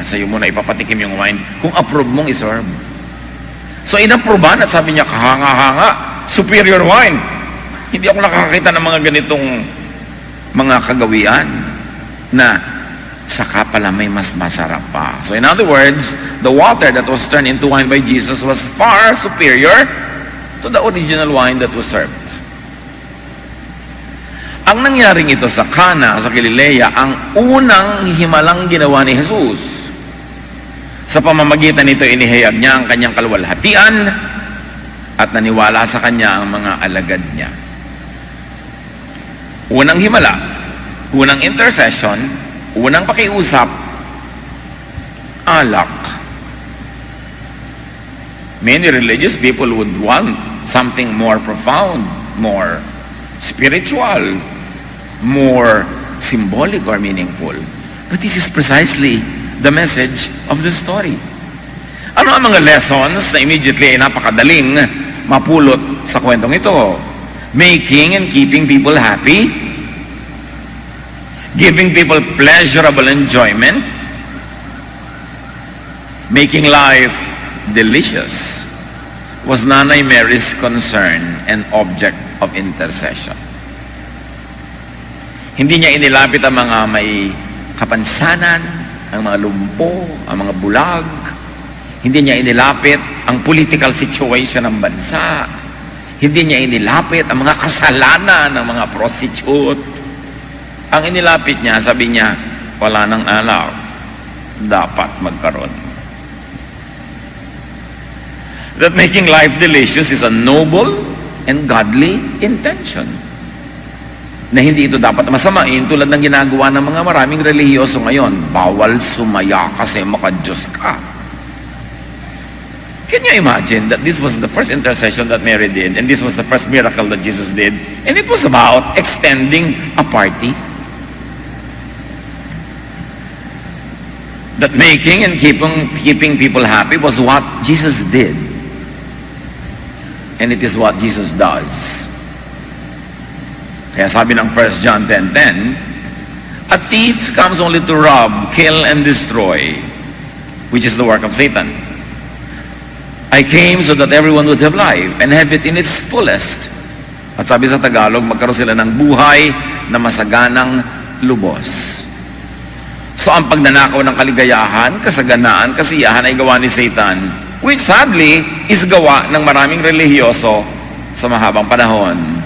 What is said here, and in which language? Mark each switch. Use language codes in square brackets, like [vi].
[tl] Sa'yo muna ipapatikim yung wine kung approve mong i-serve. So inapprovean at sabi niya, kahanga-hanga, [en] superior wine. [tl] Hindi ako nakakakita ng mga ganitong mga kagawian na saka pala may mas masarap pa. [en] So in other words, the water that was turned into wine by Jesus was far superior to the original wine that was served. [tl] Ang nangyaring ito sa Cana, sa Galilea, ang unang himalang ginawa ni Jesus. Sa pamamagitan nito, inihayag niya ang kanyang kaluwalhatian at naniwala sa kanya ang mga alagad niya. Unang himala, unang intercession, unang pakiusap, alak. [en] Many religious people would want something more profound, more spiritual, more symbolic or meaningful. But this is precisely the message of the story. [tl] Ano ang mga lessons na immediately ay napakadaling mapulot sa kwentong ito? [en] Making and keeping people happy, giving people pleasurable enjoyment, making life delicious was Nanay Mary's concern and object of intercession. [tl] Hindi niya inilapit ang mga may kapansanan, ang mga lumpo, ang mga bulag. Hindi niya inilapit ang [en] political situation [tl] ng bansa. Hindi niya inilapit ang mga kasalanan ng mga prostitute. Ang inilapit niya, sabi niya, wala nang alak, dapat magkaroon. [en] That making life delicious is a noble and godly intention. [tl] Na hindi ito dapat masamain tulad ng ginagawa ng mga maraming relihiyoso ngayon. Bawal sumaya kasi maka-Diyos ka. [en] Can you imagine that this was the first intercession that Mary did, and this was the first miracle that Jesus did, and it was about extending a party? That making and keeping people happy was what Jesus did. And it is what Jesus does. [tl] Kaya sabi ng [en] 1 John 10:10, a thief comes only to rob, kill, and destroy, which is the work of Satan. I came so that everyone would have life and have it in its fullest. [tl] At sabi sa Tagalog, magkaroon sila ng buhay na masaganang lubos. So ang pagnanakaw ng kaligayahan, kasaganaan, kasiyahan ay gawa ni Satan, [en] which sadly is [tl] gawa ng maraming relihiyoso sa mahabang panahon.